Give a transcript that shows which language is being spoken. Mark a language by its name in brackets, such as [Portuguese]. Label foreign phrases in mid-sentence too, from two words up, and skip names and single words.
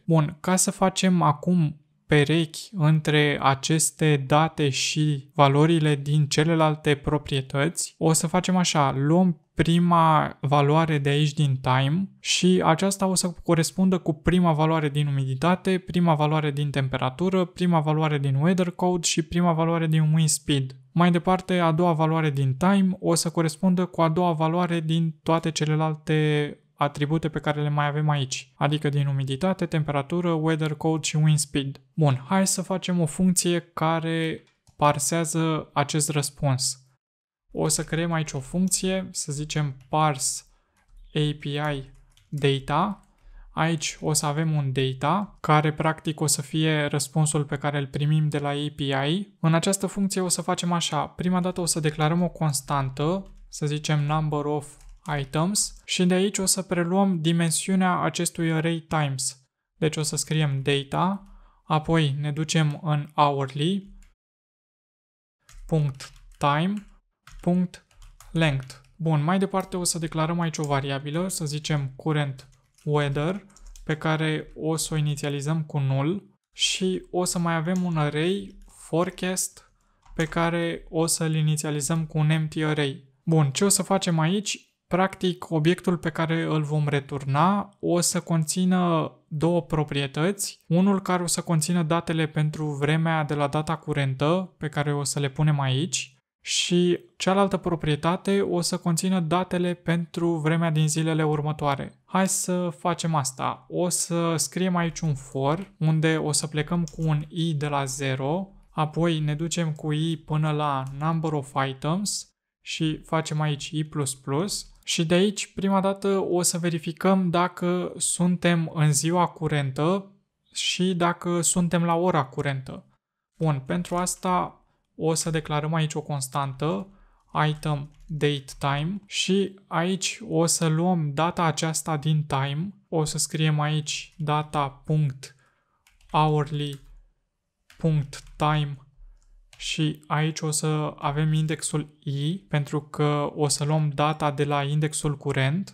[Romanian] Bun, ca să facem acum perechi între aceste date și valorile din celelalte proprietăți, o să facem așa, luăm prima valoare de aici din time și aceasta o să corespundă cu prima valoare din umiditate, prima valoare din temperatură, prima valoare din [English] weather code [Romanian] și prima valoare din [English] wind speed. [Romanian] Mai departe, a doua valoare din time o să corespundă cu a doua valoare din toate celelalte atribute pe care le mai avem aici, adică din umiditate, temperatură, [English] weather code [Romanian] și [English] wind speed. [Romanian] Bun, hai să facem o funcție care parsează acest răspuns. O să creăm aici o funcție, să zicem [English] parse API data. [Romanian] Aici o să avem un data, care practic o să fie răspunsul pe care îl primim de la API. În această funcție o să facem așa, prima dată o să declarăm o constantă, să zicem [English] number of items [Romanian] și de aici o să preluăm dimensiunea acestui array times. Deci o să scriem data, apoi ne ducem în hourly, .time, .length. Bun, mai departe o să declarăm aici o variabilă, să zicem [English] current weather, [Romanian] pe care o să o inițializăm cu null și o să mai avem un array forecast pe care o să-l inițializăm cu un [English] empty array. [Romanian] Bun, ce o să facem aici? Practic, obiectul pe care îl vom returna o să conțină două proprietăți. Unul care o să conțină datele pentru vremea de la data curentă, pe care o să le punem aici, și cealaltă proprietate o să conțină datele pentru vremea din zilele următoare. Hai să facem asta. O să scriem aici un for, unde o să plecăm cu un i de la 0, apoi ne ducem cu i până la [English] number of items [Romanian] și facem aici i++. Și de aici, prima dată, o să verificăm dacă suntem în ziua curentă și dacă suntem la ora curentă. Bun, pentru asta o să declarăm aici o constantă, [English] item date time, [Romanian] și aici o să luăm data aceasta din time, o să scriem aici data.hourly.time și aici o să avem indexul i, pentru că o să luăm data de la indexul curent.